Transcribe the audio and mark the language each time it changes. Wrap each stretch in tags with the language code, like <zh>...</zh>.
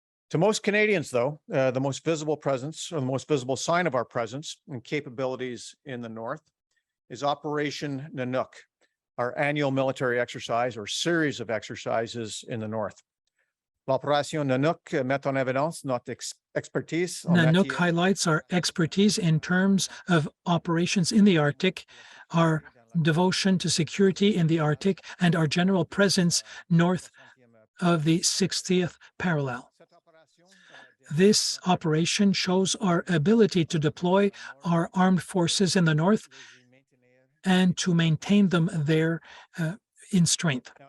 <en>To most Canadians, though, the most visible presence, or the most visible sign of our presence and capabilities in the north, is Operation Nanook, our annual military exercise or series of exercises in the north.</en> <fr>L'Opération Nanook met en évidence notre expertise.</fr> <en>Nanook highlights our expertise in terms of operations in the Arctic, our devotion to security in the Arctic, and our general presence north of the 60th parallel. This operation shows our ability to deploy our armed forces in the north and to maintain them there in strength.</en>